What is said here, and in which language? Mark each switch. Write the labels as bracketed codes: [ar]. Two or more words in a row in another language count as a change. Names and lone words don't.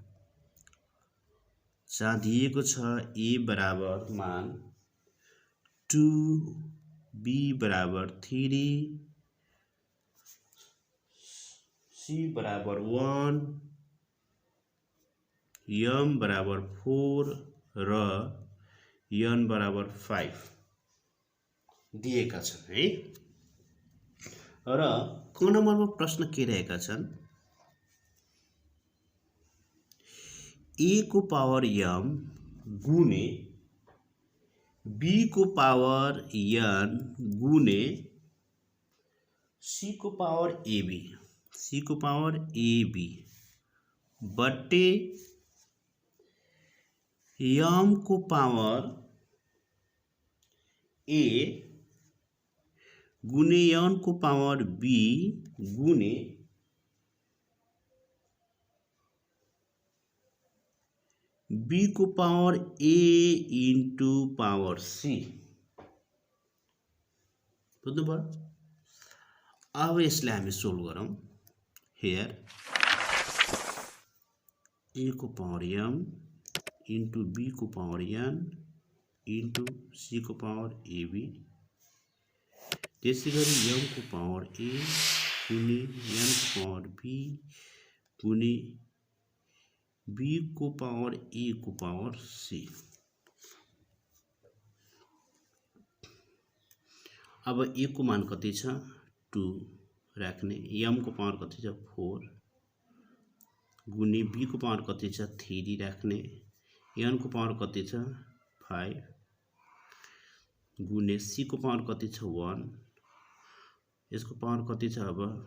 [ne] जहाँ दिएको छ a बराबर मान 2 b बराबर 3 c बराबर 1 m बराबर 4 र n बराबर 5 दिएका छन् है र क नम्बरमा प्रश्न के रहेका छन् a को पावर m गुणे b को पावर n गुणे c को पावर ab बट्टे m को पावर a गुणे n को पावर b गुणे b को पावर a into पावर c बुझ्नु भयो अब यसलाई हामी सोल्भ गरौँ हियर a को पावर m into b को पावर n into c को पावर ab त्यसैगरी m को पावर a गुणे n को पावर b गुणे b को पावर a को पावर c अब a को मान कति छ 2 राख्ने m को पावर कति छ 4 गुणे b को पावर कति छ 3 राख्ने n को पावर कति छ 5 गुणे c को पावर कति छ 1 यसको पावर कति छ अब